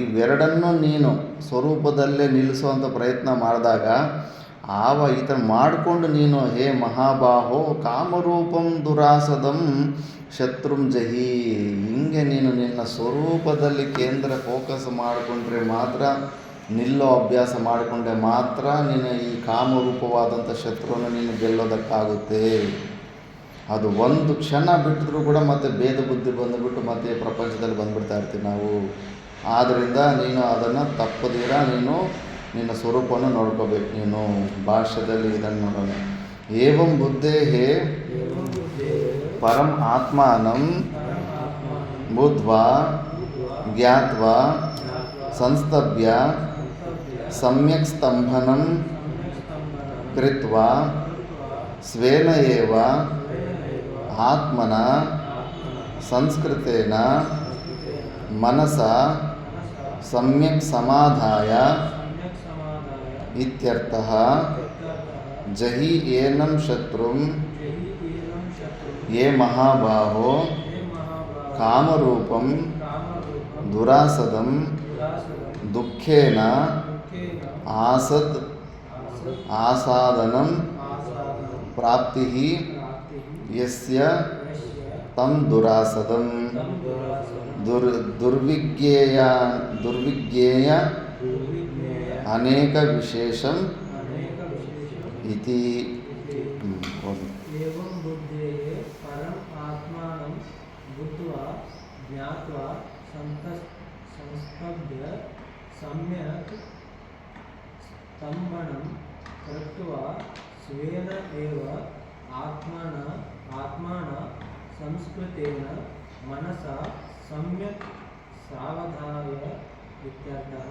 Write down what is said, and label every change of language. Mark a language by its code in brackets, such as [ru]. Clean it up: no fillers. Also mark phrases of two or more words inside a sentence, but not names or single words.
[kn] ಇವೆರಡನ್ನೂ ನೀನು ಸ್ವರೂಪದಲ್ಲೇ ನಿಲ್ಲಿಸುವಂಥ ಪ್ರಯತ್ನ ಮಾಡಿದಾಗ ಈ ಥರ ಮಾಡಿಕೊಂಡು ನೀನು [sa] ಹೇ ಮಹಾಬಾಹೋ ಕಾಮರೂಪಂ ದುರಾಸದಂ ಶತ್ರುಂ ಜಹಿ, [kn] ಹಿಂಗೆ ನೀನು ನಿನ್ನ ಸ್ವರೂಪದಲ್ಲಿ ಕೇಂದ್ರ ಫೋಕಸ್ ಮಾಡಿಕೊಂಡ್ರೆ ಮಾತ್ರ, ನಿಲ್ಲೋ ಅಭ್ಯಾಸ ಮಾಡಿಕೊಂಡ್ರೆ ಮಾತ್ರ ನೀನು ಈ ಕಾಮರೂಪವಾದಂಥ ಶತ್ರುವನ್ನು ನೀನು ಗೆಲ್ಲೋದಕ್ಕಾಗುತ್ತೆ. ಅದು ಒಂದು ಕ್ಷಣ ಬಿಟ್ಟಿದ್ರೂ ಕೂಡ ಮತ್ತೆ ಭೇದ ಬುದ್ಧಿ ಬಂದುಬಿಟ್ಟು ಮತ್ತೆ ಪ್ರಪಂಚದಲ್ಲಿ ಬಂದುಬಿಡ್ತಾ ಇರ್ತೀವಿ ನಾವು. ಆದ್ದರಿಂದ ನೀನು ಅದನ್ನು ತಪ್ಪದಿರ ನೀನು ನಿನ್ನ ಸ್ವರೂಪವನ್ನು ನೋಡ್ಕೋಬೇಕು. ನೀನು ಭಾಷ್ಯದಲ್ಲಿ ಇದನ್ನು ನೋಡೋಣ. [sa] ಏವಂ ಬುದ್ಧೇಹೇ ಪರಂ ಆತ್ಮಾನಂ ಬುದ್ಧ್ವಾ ಜ್ಞಾತ್ವಾ ಸಂಸ್ತಭ್ಯ ಸಮ್ಯಕ್ ಸ್ತಂಭನಂ ಕೃತ್ವಾ ಸ್ವೇನ ಏವ ಆತ್ಮನ ಸಂಸ್ಕೃತೇನ ಮನಸ ಸಮ್ಯಕ್ ಸಮಾಧಾಯ ಇತ್ಯರ್ಥಃ. ಜಹಿ ಏನಂ ಶತ್ರುಂ ಯೇ ಮಹಾಬಾಹೋ ಕಾಮರೂಪಂ ದುರಾಸದಂ ದುಃಖೇನ ಆಸಾದನಂ ಪ್ರಾಪ್ತಿ ಯಸ್ಯ ತಂ ದುರಾಸದಂ ದುರ್ವಿಜ್ಞೇಯ ಅನೇಕ ವಿಶೇಷಂ ಇತಿ. एवं बुद्धेः परम आत्मानं बुद्ध्वा ज्ञात्वा संस्तभ्य सम्यक् स्तम्भनं कृत्वा स्वेन एव आत्मना आत्मान संस्कृतेन मनसा सम्यक् सावधाय इत्यर्थः।